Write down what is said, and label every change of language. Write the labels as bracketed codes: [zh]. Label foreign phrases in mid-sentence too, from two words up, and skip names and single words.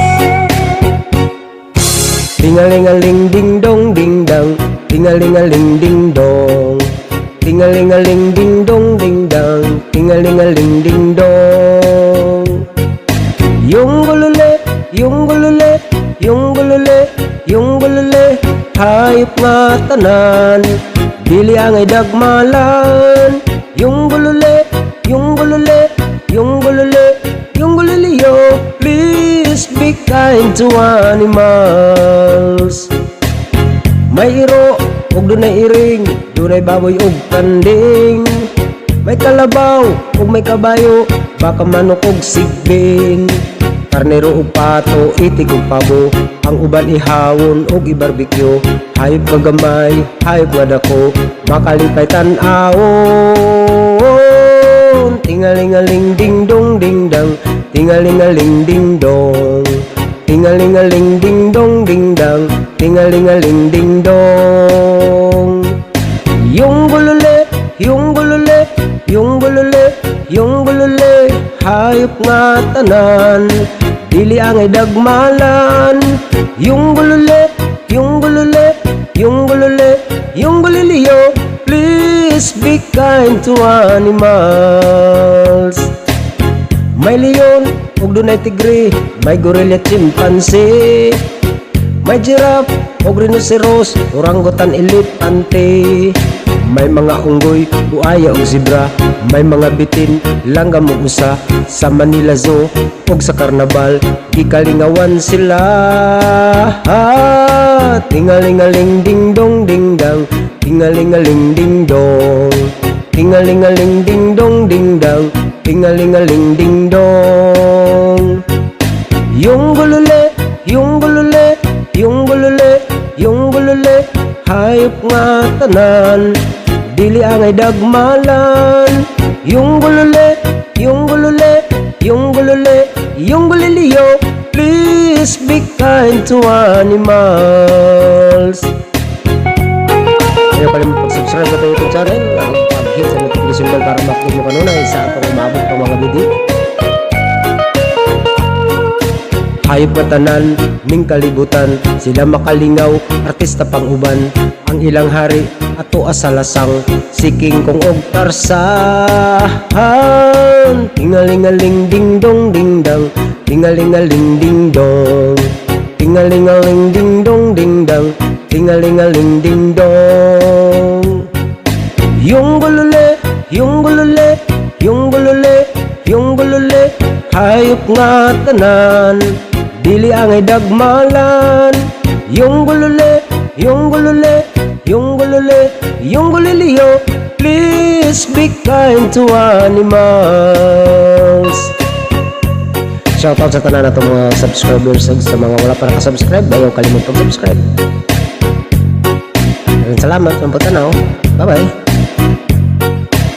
[ceb] Tingalingaling ding dong ding dang, tingalingaling ding dong. Tingalingaling ding dong ding dang, tingalingaling ding dong. Yung gulule, yung gulule, yung gulule, yung gulule, hayop nga tanan, dili angay dagmalan. Yung gulule, yung gulule, yung gulule, yung guliliyo, [en] please be kind to animals. [ceb] May iro, ug dunay iring, dunay baboy ug kanding. May kalabaw, ug may kabayo, baka manok ug sigbing. Karnero ug pato, itik ug pabo, ang uban ihawon ug ibarbecue. Hayop kagamay, hayop nga dako, makalipay tan-awon. Tingalingaling ding dong ding dang, tingalingaling ding dong. Tingalingaling ding dong ding dang, tingalingaling ding dong. Yung gulule, yung gulule, yung gulule, yung gulule, hayop nga tanan, dili angay dagmalan. Yung gulule, yung gulule, yung gulule, yung guliliyo, [en] please be kind to animals. [ceb] May leon, ug dunay tigre, may gorilla, chimpanzee, may giraffe, ug rhinoceros, orangutan, elepante. May mga unggoy, buaya ug zebra, may mga bitin, langgam ug usa. Sa Manila Zoo ug sa Carnaval, gikalingawan sila. Tingalingaling ding dong ding dang, tingalingaling ding dong. Tingalingaling ding dong ding dang, tingalingaling ding dong. Yung gulule, yung gulule, yung gulule, yung gulule, hayop nga tanan, dili angay dagmalan. Yung gulule, yung gulule, yung gulule, yung guliliyo, [en] please be kind to animals. [ceb] Kaya pala mo pag-subscribe sa YouTube channel, pag-hit sa [en] notification bell [ceb] para makikita mo kanunay sa atong umabot pang mga video. Hayop nga tanan, ning kalibutan, sila makalingaw, artista pang uban. Ang ilang hari, ato asalasang, si King Kong og Tarzan. Tingalingaling ding dong ding dang, tingalingaling ding dong. Tingalingaling ding dong ding dang, tingalingaling ding dong. Yung gululi, yung gululi, yung gululi, yung gululi, hayop nga tanan, dili angay dagmalan. Yung gululi, yung gululi, yung gululi, yung guliliyo, [en] please be kind to animals. [ceb] Shoutout sa tanan na itong mga subscribers ug sa mga wala pa nakasubscribe, ayaw kalimut pag-subscribe. Salamat, ang pagtanaw. Bye-bye.